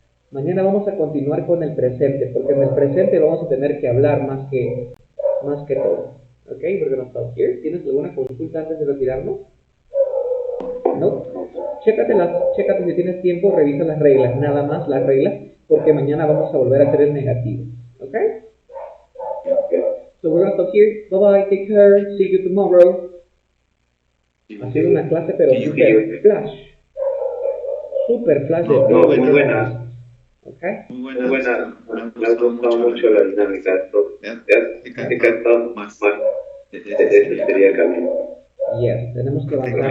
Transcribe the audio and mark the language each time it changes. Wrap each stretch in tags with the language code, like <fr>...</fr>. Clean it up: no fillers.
<es>Mañana vamos a continuar con el presente, porque en el presente vamos a tener que hablar más que todo.</es> <en>Ok, we're gonna stop here.</en> <es>¿Tienes alguna consulta antes de retirarnos? No. Chécate si tienes tiempo, revisa las reglas, nada más las reglas, porque mañana vamos a volver a hacer el negativo. ¿Ok?</es> <en>So we're gonna stop here. Bye bye, take care, see you tomorrow.</en> <es>Ha sido una clase pero super flash. Super flash de No, muy buena. ¿Ok? Muy buena. Me ha gustado mucho la dinámica. He cantado más. Ese sería el camino. Yes, tenemos que avanzar.</es>